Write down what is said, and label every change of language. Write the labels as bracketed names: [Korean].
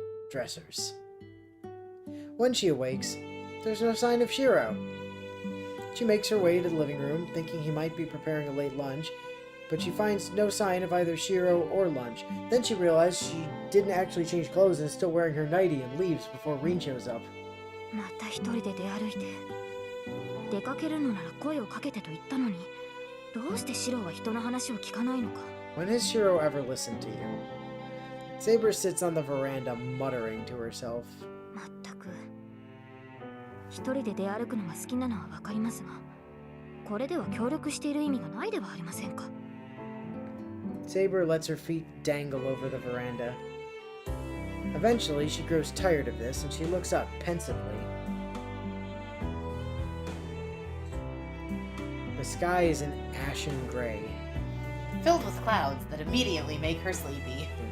[English] Dressers. When she awakes, there's no sign of Shiro. She makes her way to the living room, thinking he might be preparing a late lunch, but she finds no sign of either Shiro or lunch. Then she realizes she didn't actually change clothes and is still wearing her nightie and leaves before Rin shows up. [Japanese] また一人で出歩いて出かけるのなら声をかけてと言ったのにどうしてシロは人の話を聞かないのか [English] When has Shiro ever listened to you? Saber sits on the veranda muttering to herself. [Japanese] まったく一人で出歩くのが好きなのはわかりますがこれでは協力している意味がないではありませんか [English] Saber lets her feet dangle over the veranda. Eventually, she grows tired of this and she looks up pensively. The sky is an ashen gray. Filled with clouds that immediately make her sleepy.